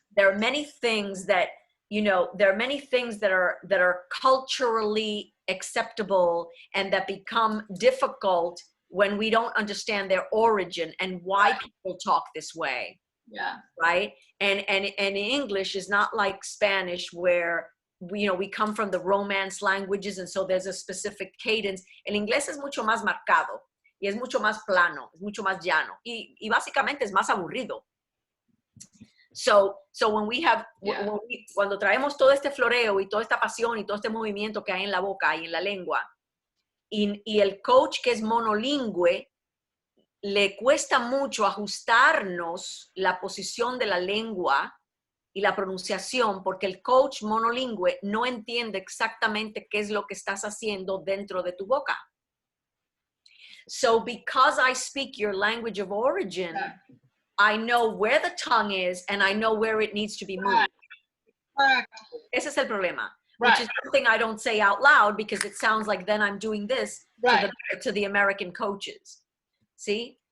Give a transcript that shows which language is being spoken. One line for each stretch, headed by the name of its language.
English: There are many things that, you know, that are culturally acceptable and that become difficult when we don't understand their origin and why people talk this way. Yeah. Right. And English is not like Spanish where we come from the Romance languages, and so there's a specific cadence.
Spanish: El inglés es mucho más marcado y es mucho más plano, es mucho más llano y básicamente es más aburrido.
English: So when we have,
Spanish: cuando traemos todo este floreo y toda esta pasión y todo este movimiento que hay en la boca y en la lengua, y el coach que es monolingüe, le cuesta mucho ajustarnos la posición de la lengua y la pronunciación, porque el coach monolingüe no entiende exactamente qué es lo que estás haciendo dentro de tu boca.
English: So because I speak your language of origin, I know where the tongue is and I know where it needs to be moved.
Spanish: Ese es el problema,
English: which is something I don't say out loud because it sounds like then I'm doing this to the American coaches. See?